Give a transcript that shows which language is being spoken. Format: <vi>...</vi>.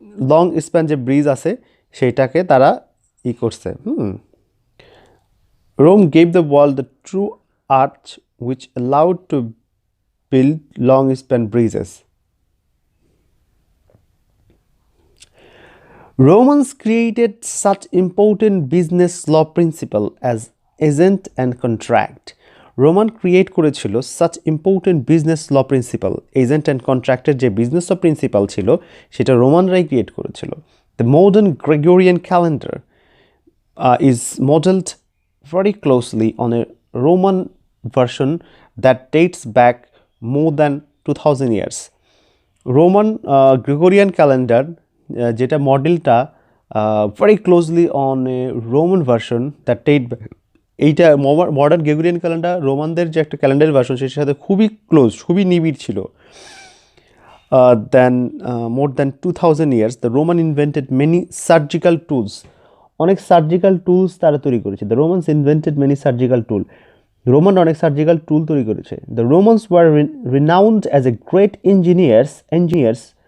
<bn>long span যে bridge আছে সেইটাকে তারা করছে.</bn> <en>Rome gave the world the true arch which allowed to build long span bridges. Romans created such important business law principle as agent and contract. Roman create করেছিল such important business law principle, agent and contract</en> <bn>এর যে</bn> <en>business law principle</en> <bn>ছিল সেটা রোমানরাই create করেছিল.</bn> <en>The modern Gregorian calendar is modeled very closely on a Roman version that dates back more than 2000 years.</en> <bn>Roman Gregorian calendar যেটা মডেলটা</bn> <en>very closely on a Roman version that date back,</en> <bn>এইটা modern Gregorian calendar রোমানদের যে একটা calendar version সেটার সাথে খুবই close, খুবই নিবিড় ছিল.</bn> <en>Then more than 2000 years the Roman invented many surgical tools.</en> <bn>অনেক সার্জিক্যাল টুলস তারা তৈরি করেছে.</bn> <en>The Romans invented many surgical tool.</en> <bn>Roman অনেক সার্জিক্যাল টুল তৈরি করেছে.</bn> <en>The Romans were renowned as a great engineers.</en>